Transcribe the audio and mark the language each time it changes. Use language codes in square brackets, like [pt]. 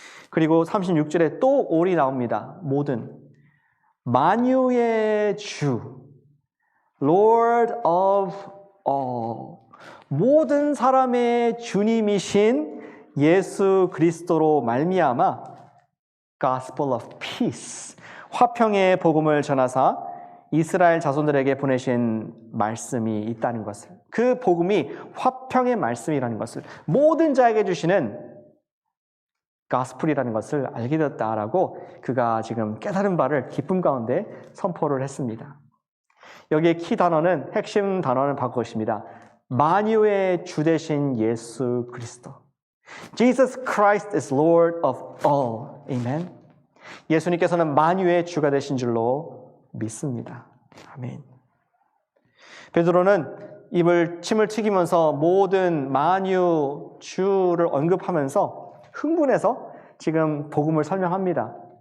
[ko] 그리고 36절에 또 올이 나옵니다. 모든, 만유의 주, [en] Lord of all, [ko] 모든 사람의 주님이신 예수 그리스도로 말미암아 [en] Gospel of Peace, [ko] 화평의 복음을 전하사 이스라엘 자손들에게 보내신 말씀이 있다는 것을, 그 복음이 화평의 말씀이라는 것을, 모든 자에게 주시는 가스풀이라는 것을 알게 되었다라고 그가 지금 깨달은 바를 기쁨 가운데 선포를 했습니다. 여기에 키 단어는, 핵심 단어는 바로 그것입니다. 만유의 주 되신 예수 그리스도. [en] Jesus Christ is Lord of all. Amen. [ko] 예수님께서는 만유의 주가 되신 줄로 믿습니다. 아멘. 베드로는 침을 튀기면서 모든 만유 주를 언급하면서 흥분해서 지금 복음을 설명합니다.